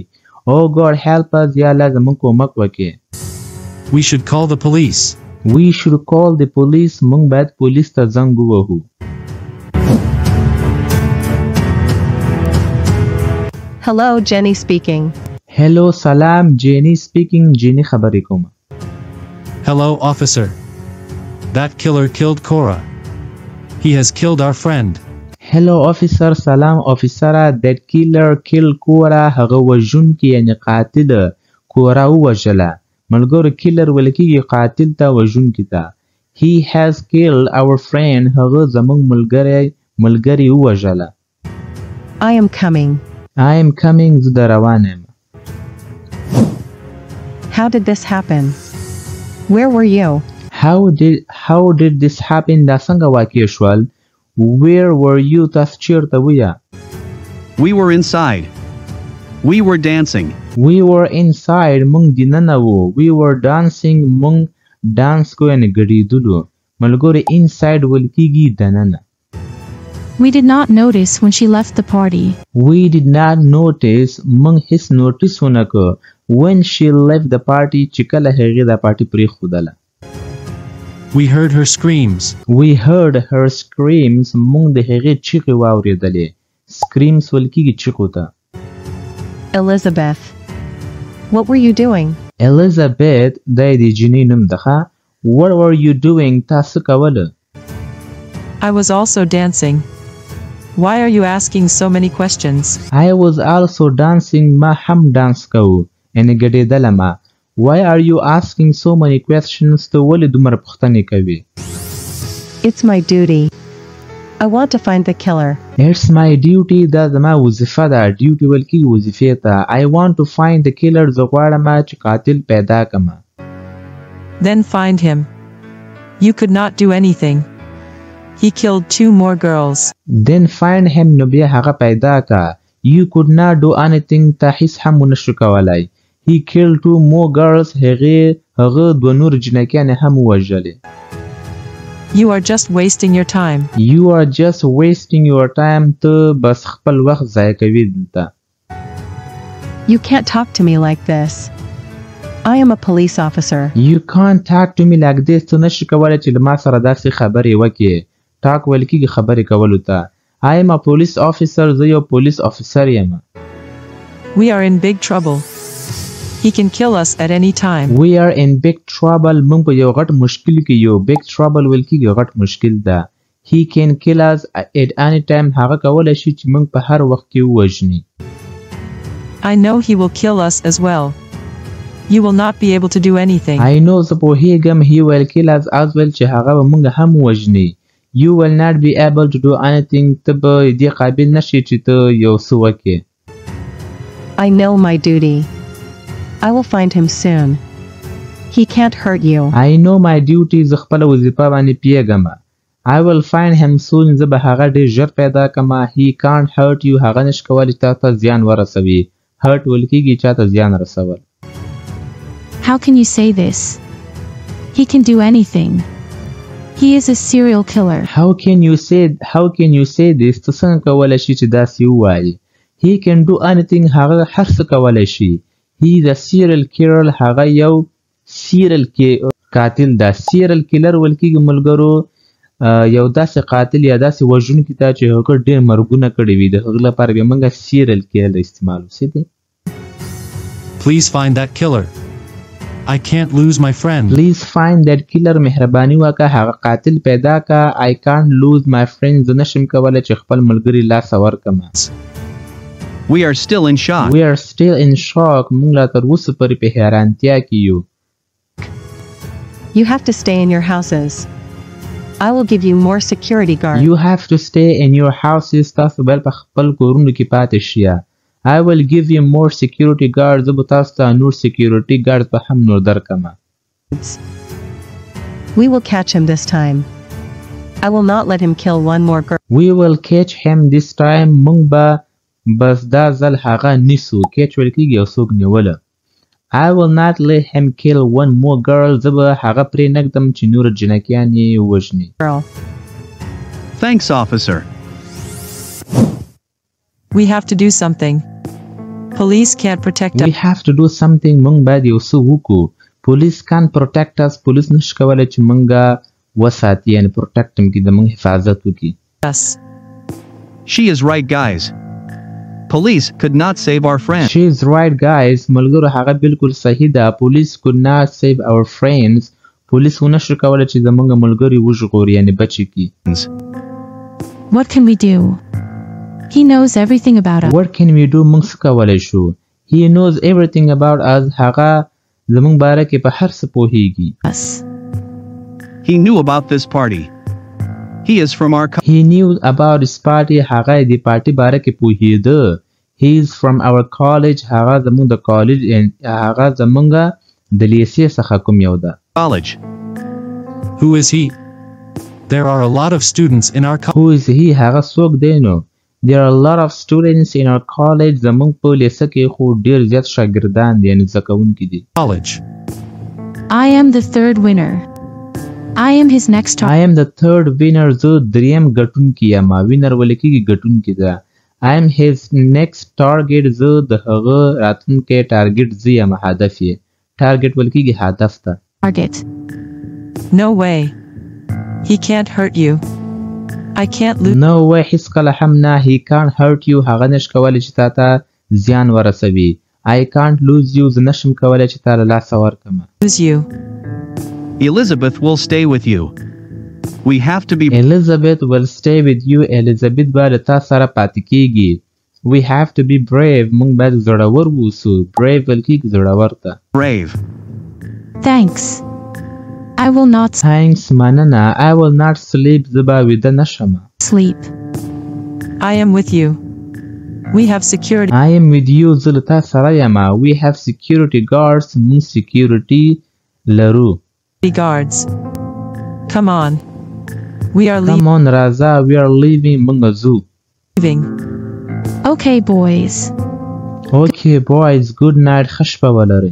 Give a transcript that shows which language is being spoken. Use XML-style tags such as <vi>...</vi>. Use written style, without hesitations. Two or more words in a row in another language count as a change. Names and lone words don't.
<en>Oh God, help us.</en> <ps>یا الله زموږ کومک وکړي.</ps> <en>We should call the police. We should call the police.</en> <ps>موږ باید پولیس ته زنګ ووهو.</ps> <en>Hello, Jenny speaking. Hello, salam. Jenny speaking. Jenny</en> <ps>خبرې کوم.</ps> <en>Hello, officer. That killer killed Cora. He has killed our friend. Hello, officer. Salam, officer. That killer killed Cora.</en> <ps>هغه وژونکی یعنې قاتل کورا ووژله. ملګرو killer ویل کېږي قاتل ته وژونکي ته.</ps> <en>He has killed our friend.</en> <ps>هغه زموږ ملګری ووژله.</ps> <en>I am coming. I am coming.</en> <ps>زه در روان یم.</ps> <en>How did this happen? Where were you? How did this happen?</en> <ps>دا څنګه واقع شول?</ps> <en>Where were you?</en> <ps>تاسو چیرته ویا؟</ps> <en>We were inside. We were dancing. We were inside.</en> <ps>مونږ دننه وو.</ps> <en>We were dancing.</en> <ps>مونږ dance کو یعنې ګډېدلو. ملګرو inside ویل کېږي دننه.</ps> <en>We did not notice when she left the party. We did not notice.</en> <ps>مونږ هیڅ نوټیس ونه کړ</ps> <en>when she left the party</en> <ps>چې کله هغې دا پارټي پرېښودله.</ps> <en>We heard her screams. We heard her screams.</en> <ps>مونږ د هغې چیغې واورېدلې. screams ویل کېږي چیغو ته.</ps> <en>Elizabeth, what were you doing?</en> <ps>Elizabeth دا د جینۍ نوم ده ښه.</ps> <en>What were you doing?</en> <ps>تاسو کوله.</ps> <en>I was also dancing. Why are you asking so many questions? I was also dancing.</en> <ps>ما هم dance کوو. یعنې ګډېدلمه.</ps> <en>Why are you asking so many questions?</en> <ps>ته ولې دومره پوښتنې کوې؟</ps> <en>It's my duty. I want to find the killer. It's my duty.</en> <ps>دا زما وظیفه ده. duty ویل کېږي وظیفې ته.</ps> <en>I want to find the killer.</en> <ps>زه غواړم چې قاتل پیدا کړم.</ps> <en>Then find him. You could not do anything. He killed 2 more girls. Then find him.</en> <ps>نو بیا هغه پیدا که.</ps> <en>You could not do anything.</en> <ps>ته هیڅ هم ونشو کولی.</ps> <en>He killed 2 more girls.</en> <ps>هغه 2 نور جنکیانې هم ووژلې.</ps> <en>You are just wasting your time. You are just wasting your time.</en> <ps>ته بس خپل وخت ضایع کوي دلته.</ps> <en>You can't talk to me like this. I am a police officer. You can't talk to me like this.</en> <ps>ته نشې کولی چې له ما سره داسې خبرې وکړې. talk ویل کېږي خبرې کولو ته.</ps> <en>I am a police officer.</en> <ps>زه یو</ps> <en>police officer</en> <ps>یم.</ps> <en>We are in big trouble. He can kill us at any time. We are in big trouble.</en> <ps>موږ په یو غټ مشکل کې یو.</ps> <en>big trouble</en> <ps>ویل کېږي غټ مشکل ده.</ps> <en>He can kill us at any time.</en> <ps>هغه کولی شي چې موږ په هر وخت کې ووژني.</ps> <en>I know he will kill us as well. You will not be able to do anything. I know</en> <ps>زه پوهېږم</ps> <en>he will kill us as well</en> <ps>چې هغه به موږ هم ووژني.</ps> <en>You will not be able to do anything.</en> <ps>ته به دې قابل نشي چې ته یو څه وکې.</ps> <en>I know my duty. I will find him soon. He can't hurt you. I know my duty.</en> <ps>زه خپله وظیفه باندې پیږم.</ps> <en>I will find him soon.</en> <ps>زه به هغه ډېر ژر پیدا کړم.</ps> <en>He can't hurt you.</en> <ps>هغه نشي کولی تا ته زیان ورسوي. hurt ویل کېږي چا ته زیان رسول.</ps> <en>How can you say this? He can do anything. He is a serial killer. How can you say this?</en> <ps>ته څنګه کولی شي چې داسې ووایي.</ps> <en>He can do anything.</en> <ps>هغه هر څه کولی شي.</ps> <en>He is a serial killer.</en> <ps>هغه یو قاتل ده.</ps> <en>serial killer</en> <ps>ویل کېږي ملګرو یو داسې قاتل یا داسې وژونکي ته چې هغه ډېر مرګونه کړي وي د هغه لپاره بیا موږ</ps> <en>serial killer</en> <ps>استعمال وسي.</ps> <en>Please find that killer. I can't lose my friend. Please find that killer.</en> <ps>مهرباني وکړه هغه قاتل پیدا کړه.</ps> <en>I can't lose my friend.</en> <ps>زه نشم کولی چې خپل ملګري لاس ورکړم.</ps> <en>We are still in shock. We are still in shock.</en> <ps>موږ لا تر اوسه پورې په حیرانتیا کې یو.</ps> <en>You have to stay in your houses. I will give you more security guards. You have to stay in your houses.</en> <ps>تاسو باید په خپل کورونو کې پاتې شئ.</ps> <en>I will give you more security guards.</en> <ps>زه به تاسو ته نور</ps> <en>security guards</en> <ps>به هم نور درکړم.</ps> <en>We will catch him this time. I will not let him kill one more girl. We will catch him this time.</en> <ps>موږ به بس دا ځل هغه نیسو. catch ویل کېږي یو څوک نیوله.</ps> <en>I will not let him kill one more girl.</en> <ps>زه به هغه پرې نږدم چې نور جنکیان یې ووژني.</ps> <en>Thanks, officer. We have to do something. Police can't protect us. We have to do something.</en> <ps>موږ باید یو څه وکړو.</ps> <en>Police can't protect us.</en> <ps>پولیس نشي کولی چې موږ وساتي یعنې protect کړي د موږ حفاظت وکړي.</ps> <en>Yes. She is right, guys. Police could not save our friend. She is right, guys.</en> <ps>ملګرو هغه بالکل صحیح ده.</ps> <en>Police could not save our friends.</en> <ps>پولیس ونشي کولی چې زموږ ملګري وژغوري یعنې بچي کړي.</ps> <en>What can we do? He knows everything about us. What can we do?</en> <ps>موږ څه کولی شو.</ps> <en>He knows everything about us.</en> <ps>هغه زموږ باره کې په هر څه پوهیږي.</ps> <en>He knew about this party. He is from our He knew about this party.</en> <ps>هغه د پارټي باره کې پوهیده.</ps> <en>He is from our college.</en> <ps>هغه زموږ د کالج هغه زموږ د لیسې څخه کوم یو ده.</ps> <en>College. Who is he? There are a lot of students in our college. Who is he?</en> <ps>هغه څوک دی نو.</ps> <en>There are a lot of students in our college.</en> <ps>زموږ په لیسه کې خو ډیر زیات شاګردان دي یعنې زده کوونکي دي.</ps> <en>College. I am the third winner. I am his next target. I am the third winner.</en> <ps>زه دریم ګټونکی یم. وینر ویل کېږي ګټونکی ده.</ps> <en>I am his next target.</en> <ps>زه د هغه راتلونکی ټارګټ زه یم هدف یې. ټارګټ ویل کېږي هدف ته.</ps> <en>Target. No way. He can't hurt you. I can't lose. No way.</en> <ps>هیڅ کله هم نه.</ps> <en>He can't hurt you.</en> <ps>هغه نشي کولی چې تا ته زیان ورسوي.</ps> <en>I can't lose you.</en> <ps>زه نشم کولی چې تا له لاسه ورکړم.</ps> <en>Lose you. Elizabeth will stay with you. We have to be. Elizabeth will stay with you.</en> <ps>Elizabeth به له تا سره پاتې کېږي.</ps> <en>We have to be brave.</en> <ps>موږ باید زړور اوسو. Brave ویل کېږي زړور ته.</ps> <en>Brave. Thanks. I will not Thanks. مننه. I will not sleep.</en> <ps>زه به ویده نشم.</ps> <en>sleep. I am with you. We have security. I am with you.</en> <ps>زه له تا سره یم.</ps> <en>We have security guards.</en> <ps>موږ security لرو.</ps> <en>Guards. Come on. We are Come on, راځه. We are leaving.</en> <ps>موږ ځو.</ps> <en>leaving. Okay, boys. Okay, boys. Good night.</en> <ps>ښه شپه ولرئ.</ps>